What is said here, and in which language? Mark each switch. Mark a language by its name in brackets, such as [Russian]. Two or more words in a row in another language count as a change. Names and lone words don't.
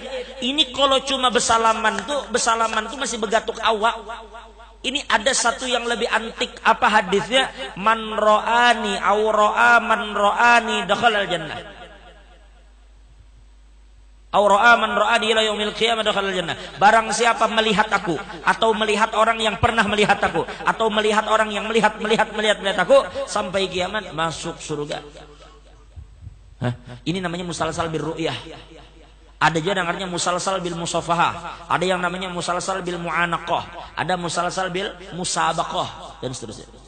[Indonesian] Ini kalau cuma bersalaman tuh masih begatuk awak. Ini ada satu yang lebih antik. Apa hadisnya? [Arabic] من رآني أو رأى من رآني دخل الجنة. أو رأى من رآني إلى يوم القيامة دخل الجنة. [Indonesian] Barang siapa melihat aku atau melihat orang yang pernah melihat aku atau melihat orang yang melihat aku sampai kiamat masuk surga. Hah? Ini namanya [Arabic] مسلسل بالرؤية. [Indonesian] Ada juga namanya [Arabic] مسلسل بالمصافحة, [Indonesian] ada yang namanya [Arabic] مسلسل بالمعانقة, [Indonesian] ada [Arabic] مسلسل بالمسابقة [Indonesian] dan seterusnya.